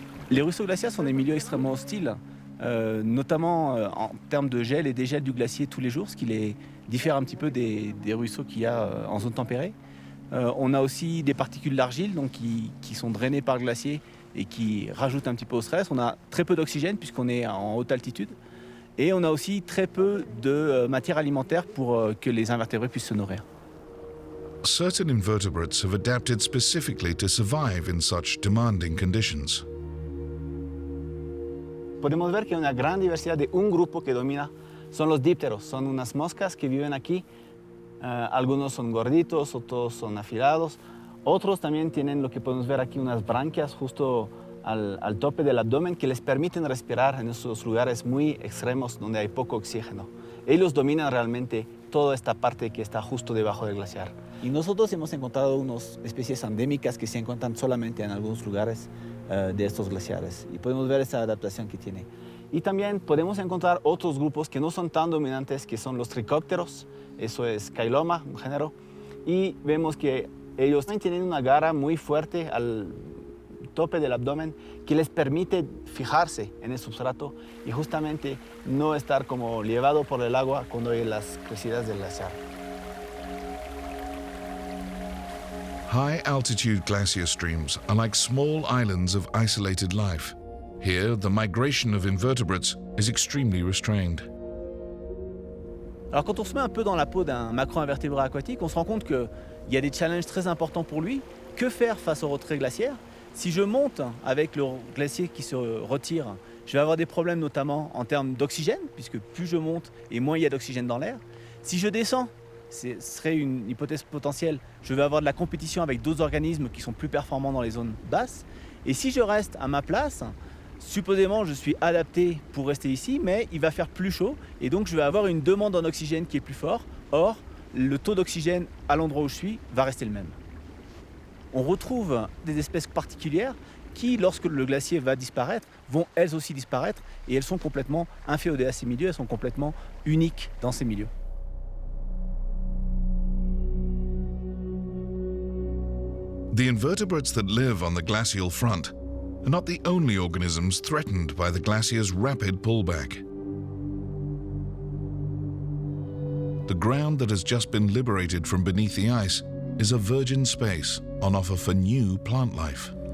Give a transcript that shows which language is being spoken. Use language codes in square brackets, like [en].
[fr] Les ruisseaux glaciaires sont des milieux extrêmement hostiles, notamment en termes de gel et dégel du glacier tous les jours, ce qui les diffère un petit peu des ruisseaux qu'il y a en zone tempérée. On a aussi des particules d'argile donc qui sont drainées par le glacier et qui rajoutent un petit peu au stress. On a très peu d'oxygène puisqu'on est en haute altitude. Et on a aussi très peu de matière alimentaire pour que les invertébrés puissent se nourrir. [en] Certain invertebrates have adapted specifically to survive in such demanding conditions. [es] Podemos ver que hay una gran diversidad de un grupo que domina. Son los dípteros, son unas moscas que viven aquí. Algunos son gorditos, otros son afilados. Otros también tienen lo que podemos ver aquí, unas branquias justo al tope del abdomen que les permiten respirar en esos lugares muy extremos donde hay poco oxígeno. Ellos dominan realmente toda esta parte que está justo debajo del glaciar. Y nosotros hemos encontrado unas especies endémicas que se encuentran solamente en algunos lugares de estos glaciares. Y podemos ver esta adaptación que tiene. Y también podemos encontrar otros grupos que no son tan dominantes, que son los tricópteros. Eso es Cailoma, un género. Y vemos que ellos también tienen una garra muy fuerte al tope del abdomen que les permite fijarse en el substrato y justamente no estar como llevado por el agua cuando hay las crecidas del glaciar. [en] High-altitude glacier streams are like small islands of isolated life. Here, the migration of invertebrates is extremely restrained. [fr] Alors quand on se met un peu dans la peau d'un macro-invertébré aquatique, on se rend compte qu'il y a des challenges très importants pour lui. Que faire face au retrait glaciaire? Si je monte avec le glacier qui se retire, je vais avoir des problèmes notamment en termes d'oxygène, puisque plus je monte et moins il y a d'oxygène dans l'air. Si je descends, ce serait une hypothèse potentielle, je vais avoir de la compétition avec d'autres organismes qui sont plus performants dans les zones basses. Et si je reste à ma place, supposément je suis adapté pour rester ici, mais il va faire plus chaud et donc je vais avoir une demande en oxygène qui est plus forte. Or, le taux d'oxygène à l'endroit où je suis va rester le même. On retrouve des espèces particulières qui, lorsque le glacier va disparaître, vont elles aussi disparaître et elles sont complètement inféodées à ces milieux, elles sont complètement uniques dans ces milieux. [en] The invertebrates that live on the glacial front are not the only organisms threatened by the glacier's rapid pullback. The ground that has just been liberated from beneath the ice is a virgin space on offer for new plant life.